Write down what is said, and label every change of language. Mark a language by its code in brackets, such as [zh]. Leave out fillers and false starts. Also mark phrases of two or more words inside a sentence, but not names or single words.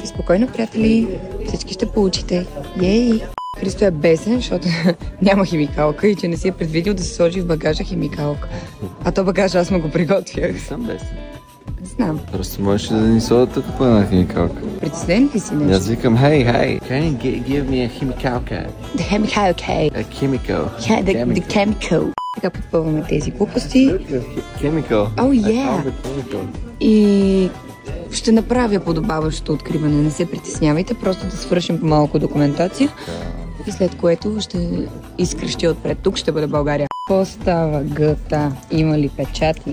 [bg] Спокойно, приятели. Всички ще получите. Ей! Христо е бесен, защото няма химикалка и че не си е предвидил да се сложи в багажа химикалка. А то багажа аз му го приготвях. Не съм бесен. Не знам. Просто можеш да ни сложат тук по една химикалка. Притеснен ли си нещо? Аз викам, [en] hey, can you give me a химикалка? The chemical, okay. A chemical. Yeah, the chemical. [bg] Така подпълваме тези глупости. [en] Chemical. Oh, yeah. [bg] И ще направя подобаващо откриване. Не се притеснявайте, просто да свършим малко документация. И след което ще изкрещи отпред. Тук ще бъде България. Какво става, гъта? Има ли печати?